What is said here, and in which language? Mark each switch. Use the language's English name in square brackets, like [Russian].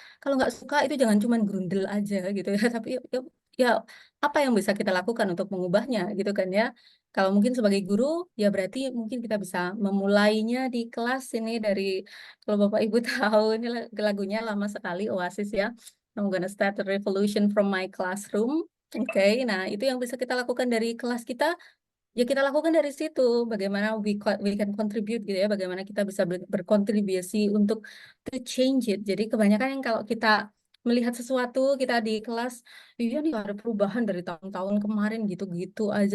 [Indonesian] Kalau nggak suka itu jangan cuman grundel aja gitu ya. Tapi ya apa yang bisa kita lakukan untuk mengubahnya gitu kan ya. Kalau mungkin sebagai guru ya berarti mungkin kita bisa memulainya di kelas ini dari kalau Bapak Ibu tahu ini lagunya lama sekali Oasis ya. [English] I'm gonna start a revolution from my classroom. [Indonesian] Oke, nah itu yang bisa kita lakukan dari kelas kita, ya kita lakukan dari situ. Bagaimana [English] we can contribute [Indonesian] gitu ya, bagaimana kita bisa berkontribusi untuk [English] to change it. [Indonesian] Jadi kebanyakan yang kalau kita melihat sesuatu, kita di kelas, iya nih ada perubahan dari tahun-tahun kemarin gitu-gitu aja.